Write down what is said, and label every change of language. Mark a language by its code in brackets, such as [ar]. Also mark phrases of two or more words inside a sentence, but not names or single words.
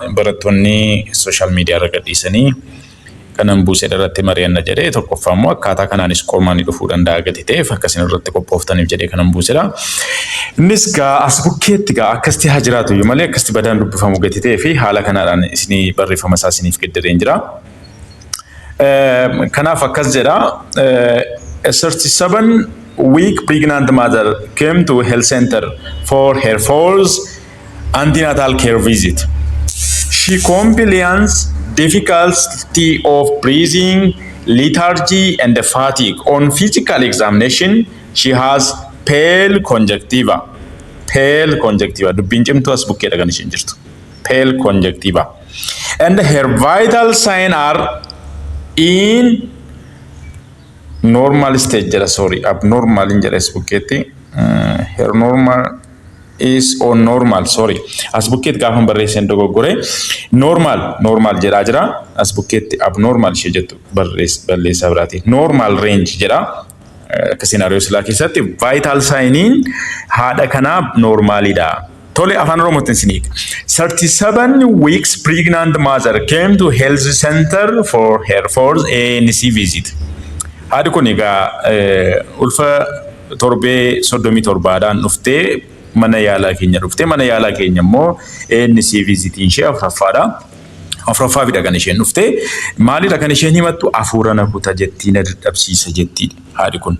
[om] Barattoonni sooshaal miidiyaa irra gadhiisanii kanan buusedha irratti mari'anna jedhee tokkoffaa immoo akkaataa kanaanis qormaanni dhufuu danda'a gadi ta'eef akkasiin irratti qophooftaniif jedhee kanan buusedha. Innis as bukkeetti akkasitti haa jiraatu iyyuu malee akkasitti badaan dubbifamu gadi ta'ee fi haala kanaadhaan isinii barreeffama isaa isiniif qiddireen jira. Kanaaf akkas jedha. [en] A 37-week pregnant mother came to health center for her first antenatal care visit. She complains difficulty of breathing, lethargy, and fatigue. On physical examination, she has pale conjunctiva. Pale conjunctiva. [om] Dubbiin cimtuu as bukkeedha kan isheen jirtu. [en] Pale conjunctiva. And her vital signs are in normal stage. Abnormal in [om] as bukkeetti. [en] Her normal is on normal. [om] As bukkeetti gaafa barreessan dogoggore. Normal jedhaa jira. As bukkeetti abnormal ishee jettu balleessaa biraati. [en] Normal range jedha. [om] Scenario silaa keessatti vital signiin haadha kanaa normaalidha. Tole afaan Oromootiin isiniif. [en] 37 weeks pregnant mother came to health center for her first ANC visit. [om] Haadhi kun egaa ulfa torbee 37dhaan dhuftee mana yaalaa keenya dhuftee mana yaalaa keenya immoo ANC visitiin ishee afuraffaafidha kan isheen dhuftee maalidha kan isheen himattu hafuura na kuta jettii na dadhabsiisa jettiidha haadhi kun.